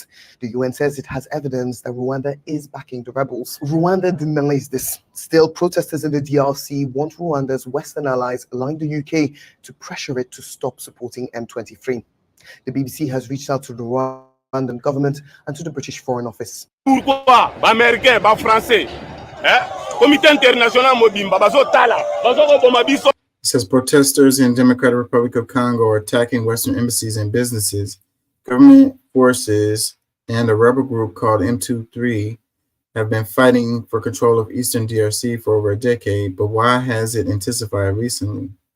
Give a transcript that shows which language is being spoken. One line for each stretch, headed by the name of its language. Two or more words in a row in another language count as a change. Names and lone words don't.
English: The UN says it has evidence that Rwanda is backing the rebels. Rwanda denies this. Still, protesters in the DRC want Rwanda's Western allies, like the UK, to pressure it to stop supporting M23. The BBC has reached out to the Rwandan government and to the British Foreign Office.
French: Pourquoi Américain, Français, Comité international
Lingala: mobimba bazotala, bazokoboma biso.
English: It says protesters in Democratic Republic of Congo are attacking Western embassies and businesses. Government forces and a rebel group called M23 have been fighting for control of Eastern DRC for over a decade, but why has it intensified recently?